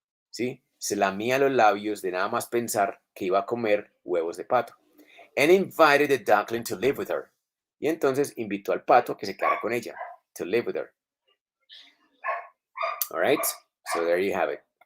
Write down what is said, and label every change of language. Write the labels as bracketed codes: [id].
[es] ¿Sí? Se lamía los labios de nada más pensar que iba a comer huevos de pato. [en] and invited the duckling to live with her. [es] Y entonces invitó al pato a que se quedara con ella, [en] to live with her. All right, so there you have it.